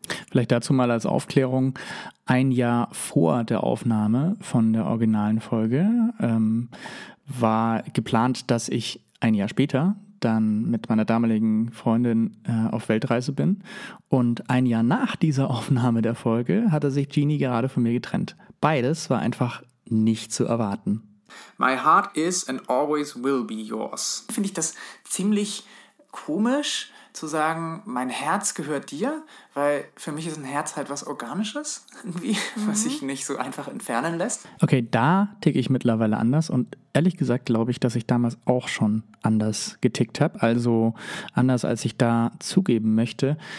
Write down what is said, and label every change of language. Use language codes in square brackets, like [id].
[de] Vielleicht dazu mal als Aufklärung, ein Jahr vor der Aufnahme von der originalen Folge war geplant, dass ich ein Jahr später dann mit meiner damaligen Freundin auf Weltreise bin. Und ein Jahr nach dieser Aufnahme der Folge hatte sich Jeannie gerade von mir getrennt. Beides war einfach nicht zu erwarten. [en] My heart is and always will be yours. [de] Finde ich das ziemlich komisch zu sagen, mein Herz gehört dir, weil für mich ist ein Herz halt was Organisches, irgendwie, was sich nicht so einfach entfernen lässt. Okay, da ticke ich mittlerweile anders und ehrlich gesagt glaube ich, dass ich damals auch schon anders getickt habe, also anders als ich da zugeben möchte.